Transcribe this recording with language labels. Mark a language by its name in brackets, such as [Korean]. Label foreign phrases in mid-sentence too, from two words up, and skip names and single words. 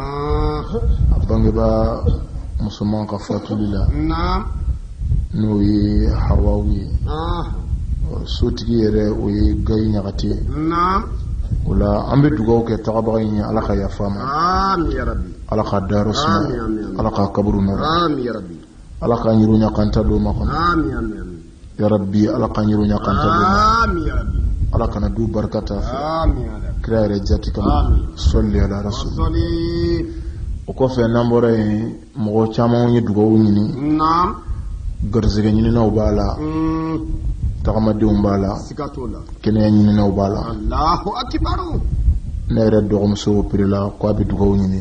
[Bambara] a bangebaa musoman ka fatuli la. N'o ye Hawawu ye. Sotigi yɛrɛ o ye Gayi Ɲagate. O la an bɛ dugawu kɛ tagabaga in ye ala ka yafa ma. [Arabic] آمين يا ربي. [Bambara] ala ka dayɔrɔ sumaya. ala ka kaburu nɔrɔ. [Arabic] آمين يا ربي. [Bambara] ala ka ɲiruɲa kanta d'o ma kɔnɔ. [Arabic] آمين آمين آمين. يا ربي [Bambara] ala ka ɲiruɲa kanta d'o ma. [Arabic] آمين يا ربي. [Bambara] ala kana du barika t'a fɛ. [Arabic] آمين يا ربي. [Bambara] kira yɛrɛ jati kama. [Arabic] صل على الرسول. [Bambara] O kɔfɛ n'an bɔra yen mɔgɔ caman ye dugawu ɲini. Garisɛgɛ ɲininaw b'a la. Tagamadenw b'a la. Kɛnɛya ɲininaw b'a la. [Arabic] الله أكبر. [Bambara] Ne yɛrɛ dɔgɔmuso opérela ko a bɛ dugawu ɲini.